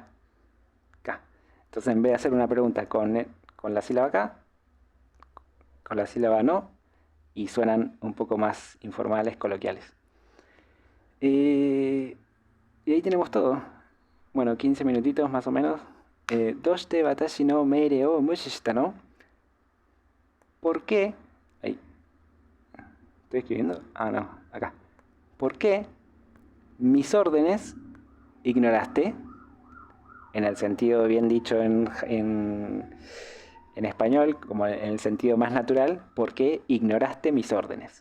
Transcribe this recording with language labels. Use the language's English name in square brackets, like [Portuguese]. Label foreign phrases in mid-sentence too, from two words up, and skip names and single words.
[Spanish] K. Entonces, en vez de hacer una pregunta con la sílaba K, con la sílaba no, y suenan un poco más informales, coloquiales. Y ahí tenemos todo. Bueno, 15 minutitos más o menos. [Japanese] どうして私の命令を無視したの. [Spanish] ¿Por qué? Ahí. ¿Estoy escribiendo? Ah, no, acá. ¿Por qué mis órdenes ignoraste? En el sentido bien dicho en español, como en el sentido más natural, ¿por qué ignoraste mis órdenes?